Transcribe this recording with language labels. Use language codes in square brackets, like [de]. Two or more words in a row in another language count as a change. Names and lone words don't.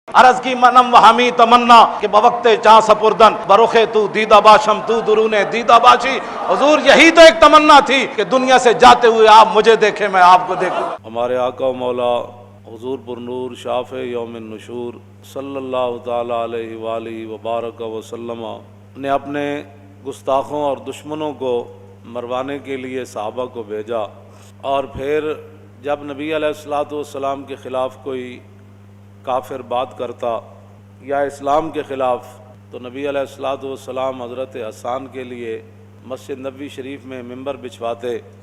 [fa] عرض کی منم و ہمی تمنا کہ بوقت چاں سپردن برخے تو دیدہ باشم تو درون دیدہ باشی۔ [ur] حضور یہی تو ایک تمنا تھی کہ دنیا سے جاتے ہوئے آپ مجھے دیکھیں، میں آپ کو دیکھوں۔ ہمارے آقا و مولا حضور پر نور [ar] شافع یوم النشور صلی اللہ تعالیٰ علیہ وآلہ وبارک وسلم [ur] نے اپنے گستاخوں اور دشمنوں کو مروانے کے لیے صحابہ کو بھیجا، اور پھر جب نبی [ar] علیہ الصلوۃ والسلام [ur] کے خلاف کوئی کافر بات کرتا یا اسلام کے خلاف، تو نبی [ar] علیہ الصلوۃ والسلام [ur] حضرت حسان کے لیے مسجد نبوی شریف میں ممبر بچھواتے۔